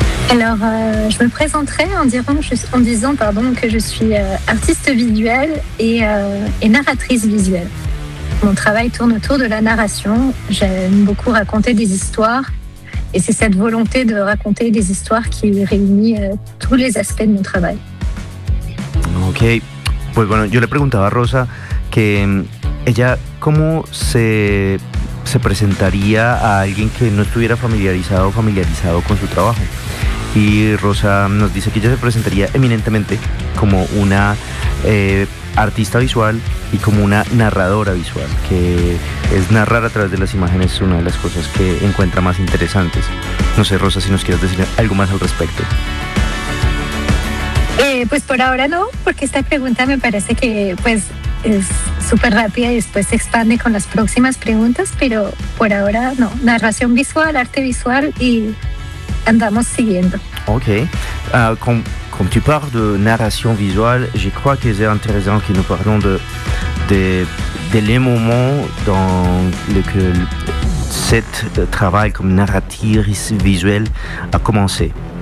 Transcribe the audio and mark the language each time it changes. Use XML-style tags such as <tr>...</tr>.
<fr>Alors je me présenterais en disant que je suis artiste visuelle et narratrice visuelle. Mon travail tourne autour de la narration. J'aime beaucoup raconter des histoires et c'est cette volonté de raconter des histoires qui réunit tous les aspects de mon travail.</fr> <es>Ok, pues bueno, yo le preguntaba a Rosa que ella, ¿cómo se presentaría a alguien que no estuviera familiarizado con su trabajo? Y Rosa nos dice que ella se presentaría eminentemente como una artista visual y como una narradora visual, que es narrar a través de las imágenes, es una de las cosas que encuentra más interesantes. No sé, Rosa, si nos quieres decir algo más al respecto. Pues por ahora no, porque esta pregunta me parece que pues es súper rápida y después se expande con las próximas preguntas, pero por ahora no. Narración visual, arte visual, y andamos siguiendo. Ok.</es> <fr>Quand tu parles de narration visuelle, je crois que c'est intéressant que nous parlons de les moments dans lesquels ce travail comme narratrice visuelle a commencé.</fr>